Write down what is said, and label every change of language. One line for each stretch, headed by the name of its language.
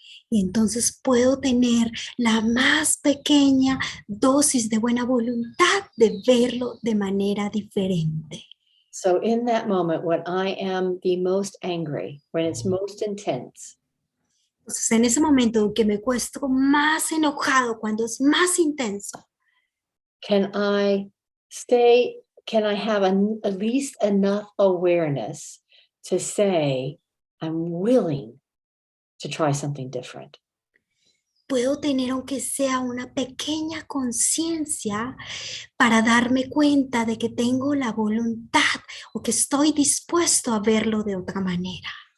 Spanish: Y entonces puedo tener la más pequeña dosis de buena voluntad de verlo de manera diferente.
English: So in that moment, when I am the most angry, when it's most intense,
Spanish: Entonces en ese momento en que me encuentro más enojado, cuando es más intenso,
English: can I have at least enough awareness to say, I'm willing to try something different?
Spanish: puedo tener aunque sea una pequeña conciencia para darme cuenta de que tengo la voluntad o que estoy dispuesto a verlo de otra manera.